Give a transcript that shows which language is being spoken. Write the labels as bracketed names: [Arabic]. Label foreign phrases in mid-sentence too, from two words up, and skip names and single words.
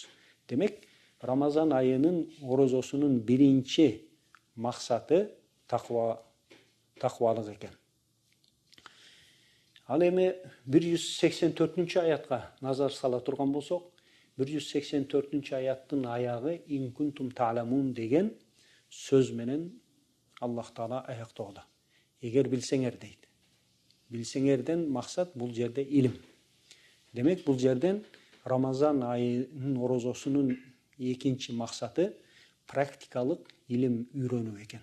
[Kyrgyz] Демек, Рамазан айынын орозосунун биринчи максаты таквалык экен. Ал эми 184 аятка назар сала турган болсок, 184 аяттын аягы [Arabic] إن كنتم تعلمون [Kyrgyz] деген сөз менен Аллах Таала аяктоодо. Эгер билсеңер дейт. Билсеңерден максат бул жерде илим. Демек, бул жерден Рамазан айынын орозосунун экинчи максаты практикалык илим үйрөнүү экен.